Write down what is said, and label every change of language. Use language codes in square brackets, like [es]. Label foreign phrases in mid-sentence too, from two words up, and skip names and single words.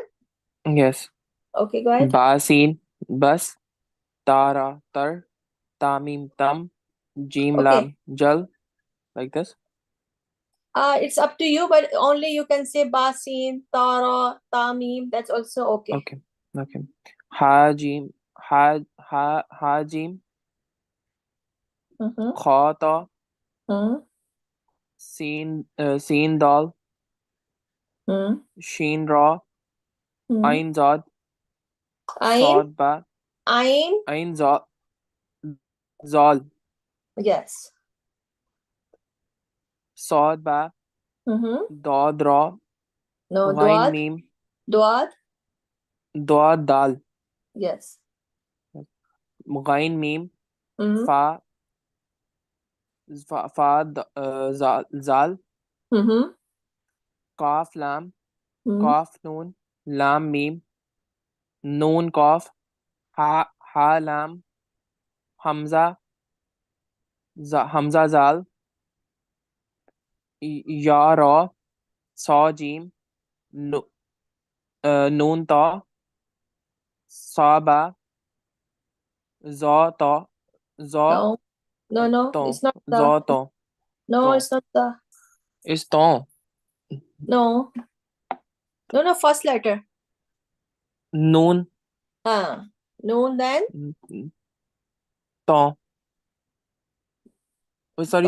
[en] Yes. Okay, go ahead. [ar] بٍ، بُ، تَ، تَ، تٍ، تُ، جيم, [en] Okay. [ar] لام، جيم, [en] like this. It's up to you, but only you can say [ar] بٍ، تَ، تٍ. [en] That's also okay. Okay. Okay. [ar] حاء، جيم، حاء، جيم, Mm-hmm. خاء، طاء, Mm-hmm. سين، دال, Mm-hmm. شين، راء, Mm-hmm. عين، ضاد, Ain, صاد، باء, ain. عين، ذال, [en] Yes. [ar] صاد، باء, Mm-hmm. ضاد، راء, [en] No, [ar] ghain, duad. mim, Duad. ضاد، دال, [en] Yes. [ar] ghain, mim, Mm-hmm. فاء، ذال, Mm-hmm. كاف لام, Mm-hmm. كاف نون، لام ميم، نون كاف، هاء لام، همزة، همزة ذال، ياء راء، ثاء جيم، نون تاء، صاد باء، ظاء طاء، ظاء [en] No. [ar] ton, [en] It's not [ar] za [en] the. [ar] ton, [en] No, [ar] ton. [en] it's not the. It's ton. No. No. First letter. [ar] Noon, [en] Noon then. ton. Oh, sorry,